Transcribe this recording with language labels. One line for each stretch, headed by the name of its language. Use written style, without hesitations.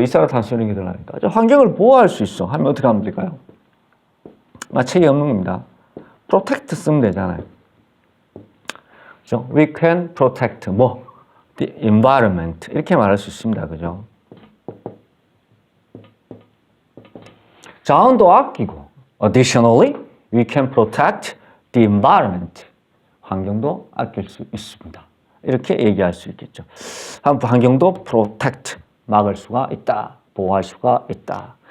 Korean: 이산화탄소 이런 게 들어가니까. 환경을 보호할 수 있어. 하면 어떻게 하면 될까요? 책이 없는 겁니다. protect 쓰면 되잖아요. 그죠?
English: We can protect the environment 이렇게 말할 수 있습니다.
Korean: 그죠? 자원도 아끼고
English: additionally, we can protect the environment.
Korean: 환경도 아낄 수 있습니다. 이렇게 얘기할 수 있겠죠. 환경도 protect, 막을 수가 있다. 보호할 수가 있다.